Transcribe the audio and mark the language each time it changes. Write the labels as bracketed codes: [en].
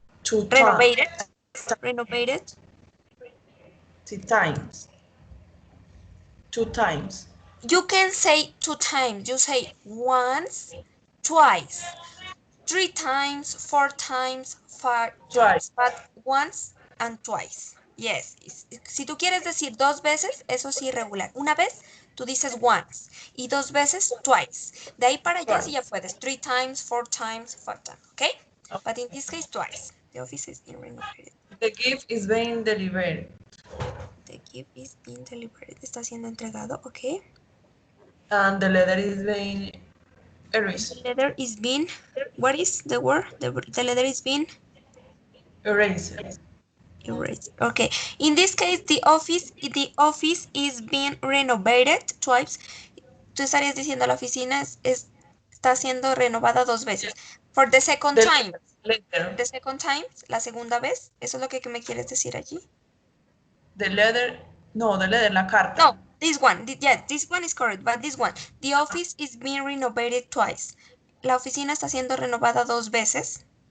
[en] Renovated. Renovated. times. Two times. You can say 2 times. You say once, twice, 3 times, 4 times, 5 times, Twice. but once and twice. Yes. [es] Si tú quieres decir 2 veces, eso sí regular. Una vez, tú dices once y 2 veces, twice. De ahí para allá sí ya [en] Twice. [es] puedes. [en] 3 times, 4 times, 5 times. Okay? But in this case, twice. The office is being renovated. The gift is being delivered. The gift is being delivered. [es] Está siendo entregado. Okay. [en] And the letter is being The erased. letter is being, what is the word? The letter is being Erased. erased. Okay. In this case, the office is being renovated twice. [es] Tú estarías diciendo la oficina está siendo renovada 2 veces. [en] For the second The time. letter. The second time, [es] la segunda vez. Eso es lo que me quieres decir allí. [en] The letter. No, the letter, [es] la carta. [en] No, this one. Yeah, this one is correct, but this one. The office is being renovated twice. [es] La oficina está siendo renovada 2 veces.